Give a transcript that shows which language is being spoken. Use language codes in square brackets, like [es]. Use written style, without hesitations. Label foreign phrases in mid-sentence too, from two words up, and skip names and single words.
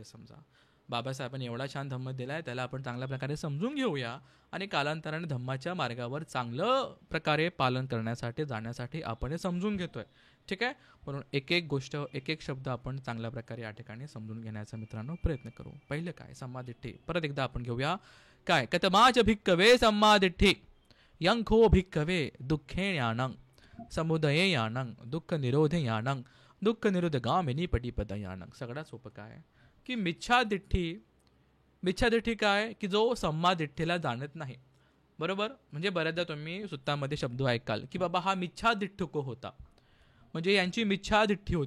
[mr] समजा बाबासाहेबांनी एवढा छान धम्म दिला आहे, त्याला आपण चांगल्या प्रकारे समजून घेऊया आणि कालांतराने धम्माच्या मार्गावर चांगलं प्रकारे पालन करण्यासाठी जाण्यासाठी आपण हे समजून घेतोय. ठीक आहे, म्हणून एक एक गोष्ट एक एक शब्द आपण चांगल्या प्रकारे या ठिकाणी समजून घेण्याचा मित्रांनो प्रयत्न करू. पहिलं काय? सम्मादिट्ठी. परत एकदा आपण घेऊया. काय? [pi] कतमाच भिक्कवे सम्मादिट्ठी यंखो भिक्कवे दुःखे यानं समुदये यानं दुःख निरोधे यानं दुःख निरोधगामिनी पटिपद यानं. [mr] सगळ्यात सोपं काय की मिच्छादिट्ठी. मिच्छादिट्ठी काय? की जो सम्मादिट्ठीला जाणत नाही. बरोबर. म्हणजे बऱ्याचदा तुम्ही सुत्तामध्ये शब्द ऐकाल की बाबा हा मिच्छादिठ्ठुको होता, म्हणजे यांची मिच्छादिट्ठी होती.